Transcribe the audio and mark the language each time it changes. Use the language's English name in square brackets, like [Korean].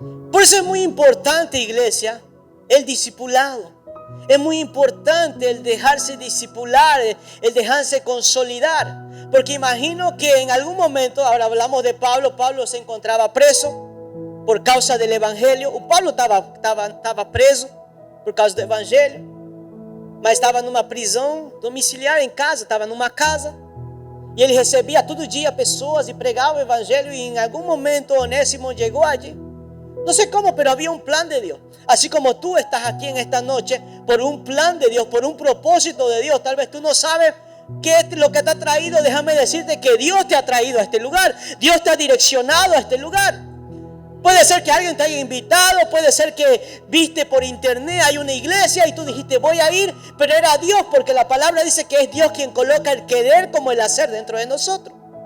[Spanish] Por eso es muy importante, iglesia, el discipulado. Es muy importante el dejarse discipular, el dejarse consolidar. Porque imagino que en algún momento, ahora hablamos de Pablo, Pablo se encontraba preso por causa del evangelio. [Portuguese] Pablo estava preso por causa do evangelho, mas estava numa prisão domiciliar em casa, estava numa casa, e ele recebia todo dia pessoas e pregava o evangelho, e em algum momento Onésimo chegou allí. [Spanish] No sé cómo, pero había un plan de Dios. Así como tú estás aquí en esta noche por un plan de Dios, por un propósito de Dios. Tal vez tú no sabes qué es lo que te ha traído. Déjame decirte que Dios te ha traído a este lugar. Dios te ha direccionado a este lugar. Puede ser que alguien te haya invitado, puede ser que viste por internet, hay una iglesia y tú dijiste voy a ir, pero era Dios, porque la palabra dice que es Dios quien coloca el querer como el hacer dentro de nosotros.